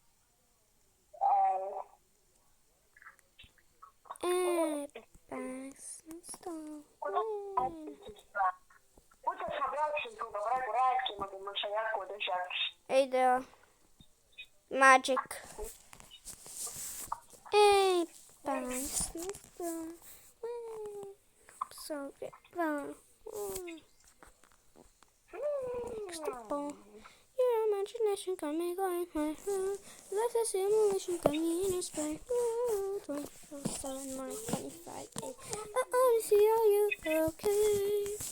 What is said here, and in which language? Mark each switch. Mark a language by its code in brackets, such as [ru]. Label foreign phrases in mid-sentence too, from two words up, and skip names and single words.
[et] Kuidas ma peaksin sinuga praegu rääkima, kui mul sai aku tühjaks? Ei tea. Magic. [fi] Ei päässyt. [en] Your imagination got me going high. Life is simulation got me in a spray. 24/7 more 25. I wanna see are you okay?